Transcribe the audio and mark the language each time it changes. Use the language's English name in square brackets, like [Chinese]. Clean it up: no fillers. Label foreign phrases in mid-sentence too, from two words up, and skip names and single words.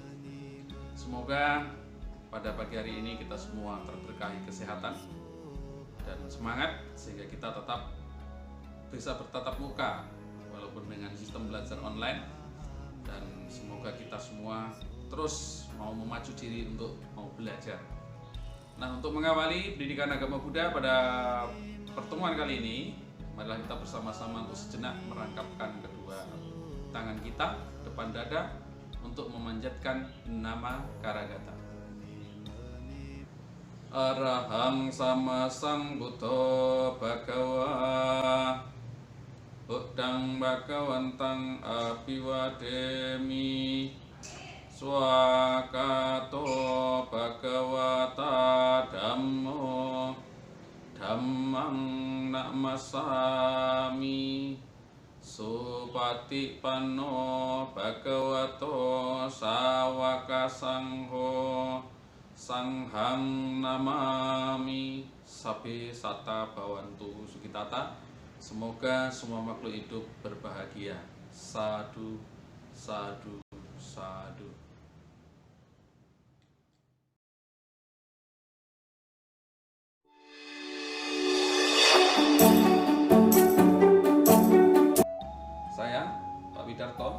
[Indonesian] Semoga pada pagi hari ini kita semua terberkahi kesehatan dan semangat sehingga kita tetap bisa bertatap muka walaupun dengan sistem belajar online, dan semoga kita semua terus mau memacu diri untuk mau belajar. Nah, untuk mengawali pendidikan agama Buddha pada pertemuan kali ini, marilah kita bersama-sama untuk sejenak merangkapkan kedua tangan kita depan dada untuk memanjatkan nama Karagata. [Pali] Arahang sama sang Buddha Bhagawa Buddhang Bhagawantang Abiwademi Swakato Bhagawata Dhammo Dhammang Namasami Supatipanno Bhagavato Sawaka Sangho Sanghang Namami. Sabe Sata Bhawantu Sukitata. [Indonesian] Semoga semua makhluk hidup berbahagia. [Pali] Sadu, sadu, sadu. [Indonesian] Saya, Pak Widarto.